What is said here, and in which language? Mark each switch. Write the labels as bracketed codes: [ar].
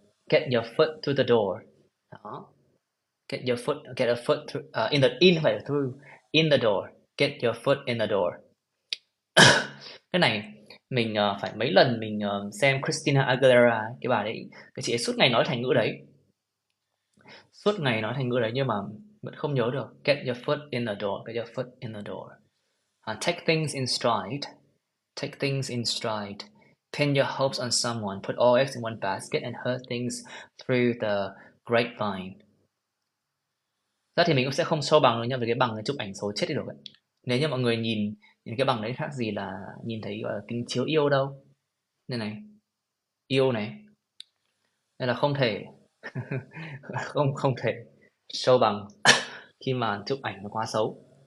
[en] Get your foot through the door. [vi] Đó. [en] Get a foot through, in [vi] phải là [en] through, in the door. Get your foot in the door. [vi] Cái này mình phải mấy lần mình xem Christina Aguilera, cái bà đấy, cái chị ấy suốt ngày nói thành ngữ đấy. Suốt ngày nói thành ngữ đấy nhưng mà vẫn không nhớ được. [en] Get your foot in the door, get your foot in the door. Take things in stride. Take things in stride. Pin your hopes on someone. Put all eggs in one basket and heard things through the grapevine. [vi] Ra thì mình cũng sẽ không show bằng đâu nha, vì cái bằng cái chụp ảnh xấu chết đi được ấy. Nếu như mọi người nhìn cái bằng đấy khác gì là nhìn thấy gọi là kính chiếu yêu đâu. Đây này, yêu này. Nên là không thể không thể show bằng khi mà chụp ảnh nó quá xấu.